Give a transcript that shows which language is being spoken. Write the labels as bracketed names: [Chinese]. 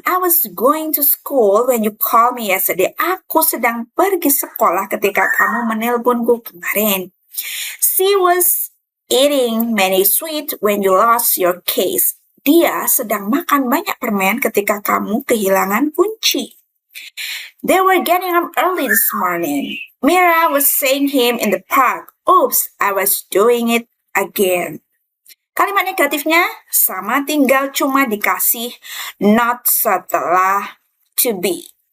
[English] I was going to school when you called me yesterday. [Indonesian] Aku sedang pergi sekolah ketika kamu menelponku kemarin. [English] She was eating many sweets when you lost your keys. [Indonesian] Dia sedang makan banyak permen ketika kamu kehilangan kunci. [English] They were getting up early this morning. Mira was seeing him in the park. Oops, I was doing it again. [Indonesian] Kalimat negatifnya sama, tinggal cuma dikasih not setelah to be.